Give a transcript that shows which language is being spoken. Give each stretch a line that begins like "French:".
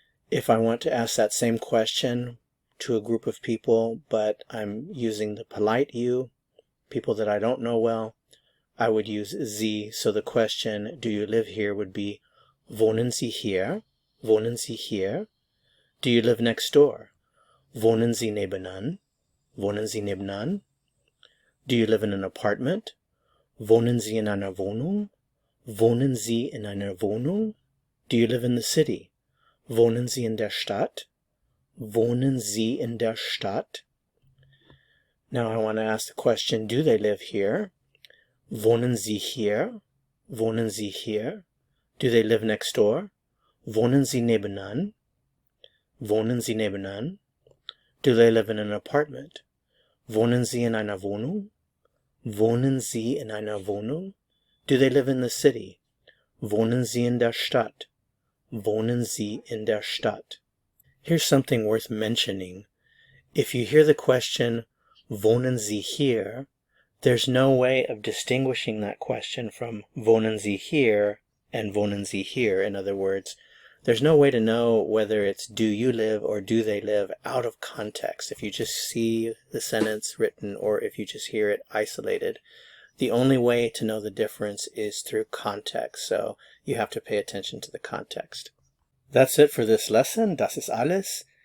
English: If I want to ask that same question to a group of people, but I'm using the polite you, people that I don't know well, I would use sie. So the question, do you live here, would be,
German: wohnen Sie hier? Wohnen Sie hier?
English: Do you live next door?
German: Wohnen Sie nebenan? Wohnen Sie nebenan?
English: Do you live in an apartment?
German: Wohnen Sie in einer Wohnung? Wohnen Sie in einer Wohnung?
English: Do you live in the city?
German: Wohnen Sie in der Stadt? Wohnen Sie in der Stadt?
English: Now I want to ask the question, do they live here?
German: Wohnen Sie hier? Wohnen Sie hier?
English: Do they live next door?
German: Wohnen Sie nebenan? Wohnen Sie nebenan?
English: Do they live in an apartment?
German: Wohnen Sie in einer Wohnung? Wohnen Sie in einer Wohnung?
English: Do they live in the city?
German: Wohnen Sie in der Stadt? Wohnen Sie in der Stadt?
English: Here's something worth mentioning. If you hear the question,
German: wohnen Sie hier,
English: there's no way of distinguishing that question from wohnen Sie hier and wohnen Sie hier. In other words, there's no way to know whether it's do you live or do they live out of context. If you just see the sentence written or if you just hear it isolated, the only way to know the difference is through context. So you have to pay attention to the context. That's it for this lesson.
German: Das ist alles.